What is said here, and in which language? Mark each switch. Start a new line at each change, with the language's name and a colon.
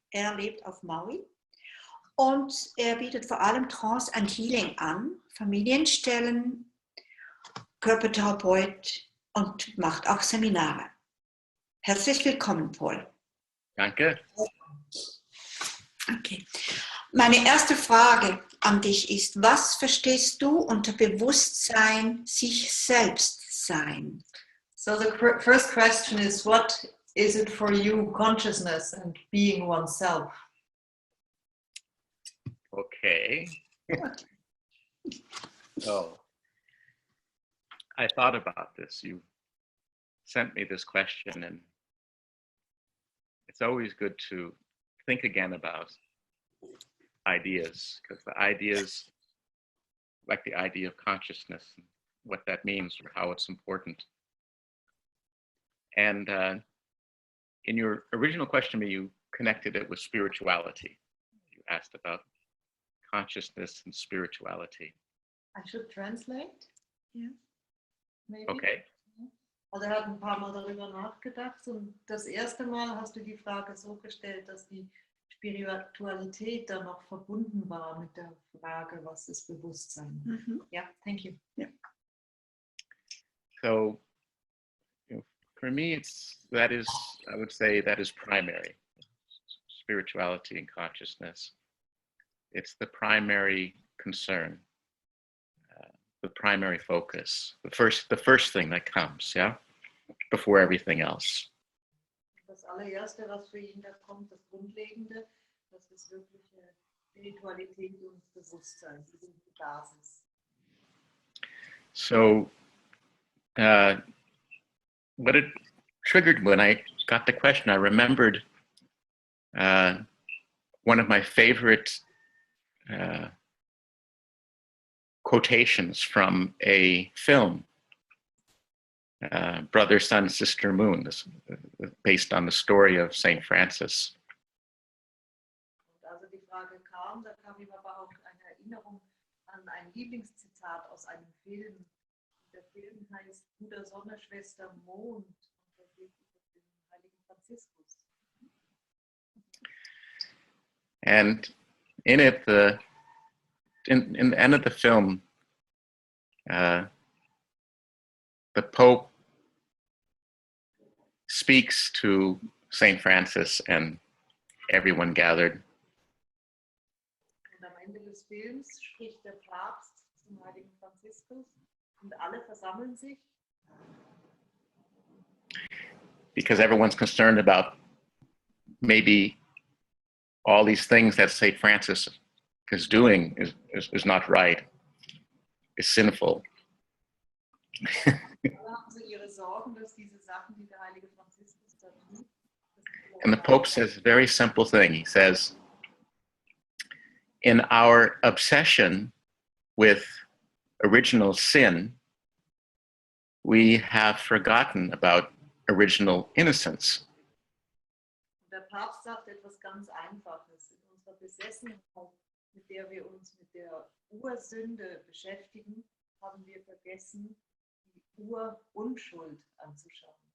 German: Er lebt auf Maui und er bietet vor allem Trance and Healing an, Familienstellen, Körpertherapeut und macht auch Seminare. Herzlich willkommen, Paul. Danke. Okay. Meine erste Frage an dich ist, was verstehst du unter Bewusstsein, sich selbst sein?
English: So the first question is, what is it for you, consciousness and being oneself? Okay. So, I thought about this. You sent me this question, and it's always good to think again about ideas, because the ideas, like the idea of consciousness, and what that means or how it's important. And in your original question, you connected it with spirituality. You asked about consciousness and spirituality. I should translate? Yeah. Maybe. Okay.
German: Also er hat ein paar Mal darüber nachgedacht und das erste Mal hast du die Frage so gestellt, dass die Spiritualität dann noch verbunden war mit der Frage, was ist Bewusstsein? Mhm.
English: Yeah, thank you. Yeah. So, for me, I would say that is primary. Spirituality and consciousness. It's the primary concern, the primary focus, the first thing that comes, yeah, before everything else.
German: Das allererste, was für ihn da kommt, das Grundlegende, das ist wirkliche Spiritualität und Bewusstsein. Die sind die Basis.
English: So, what it triggered when I got the question, I remembered one of my favorite quotations from a film, Brother, Sun, Sister, Moon, based on the story of St. Francis.
German: Und also die Frage kam, da kam ihm aber auch eine Erinnerung an ein Lieblingszitat aus einem Film. Der Film heißt Bruder, Sonne, Schwester, Mond und da geht es um den heiligen Franziskus.
English: And in it, in the end of the film, the Pope speaks to St. Francis and everyone gathered.
German: Und am Ende des Films spricht der Papst zum heiligen Franziskus und alle versammeln sich.
English: Because everyone's concerned about maybe all these things that St. Francis is doing is not right, is sinful.
German: Alle haben so ihre Sorgen, dass diese Sachen, die der heilige Franziskus da tut.
English: And the Pope says a very simple thing. He says, in our obsession with original sin, we have forgotten about original innocence.
German: Der Papst sagt etwas ganz Einfaches. In unserer Besessenheit, mit der wir uns mit der Ursünde beschäftigen, haben wir vergessen, die Urunschuld anzuschauen.